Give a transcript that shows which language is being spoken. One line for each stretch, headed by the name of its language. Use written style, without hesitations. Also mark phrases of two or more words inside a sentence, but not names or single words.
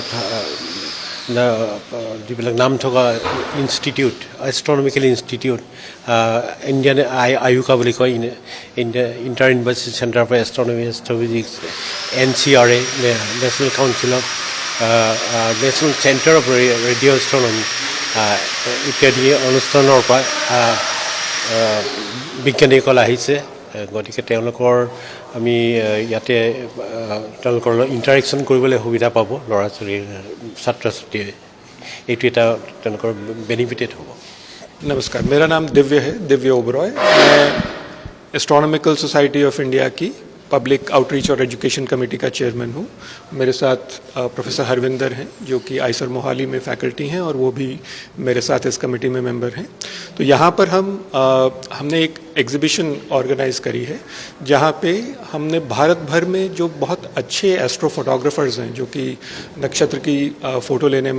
Assamese: যিবিলাক নাম থকা ইনষ্টিটিউট এষ্ট্ৰনমিকেল ইনষ্টিটিউট ইণ্ডিয়ান আয়ুকা বুলি কয় ইণ্টাৰ ইউনিভাৰ্চিটি চেণ্টাৰ ফৰ এষ্ট্ৰনমি এষ্ট্ৰফিজিক্স NCRA নেশ্যনেল কাউন্সিল অফ নেশ্যনেল চেণ্টাৰ অফ ৰেডিঅ' এষ্ট্ৰনমি ইত্যাদি অনুষ্ঠানৰ পৰা বিজ্ঞানীসকল আহিছে গতিকে তেওঁলোকৰ আমি ইয়াতে তেওঁলোকৰ ইণ্টাৰেকশ্যন কৰিবলৈ সুবিধা পাব ল'ৰা ছোৱালীৰ ছাত্ৰ ছাত্ৰীয়ে এইটো এটা তেওঁলোকৰ বেনিফিটেড হ'ব
Hindi: नमस्कार मेरा नाम दिव्य है दिव्य ओबरॉय मैं एस्ट्रोनॉमिकल सोसाइटी ऑफ इंडिया की पब्लिक आउटरीच और एजुकेशन कमेटी का चेयरमैन हूँ मेरे साथ प्रोफेसर हरविंदर हैं जो कि आईसर मोहाली में फैकल्टी हैं और वो भी मेरे साथ इस कमेटी में मेंबर हैं तो यहाँ पर हमने एक एग्जीबिशन ऑर्गेनाइज करी है जहाँ पे हमने भारत भर में जो बहुत अच्छे
English: astro photographers
Hindi: हैं जो कि नक्षत्र की फ़ोटो लेने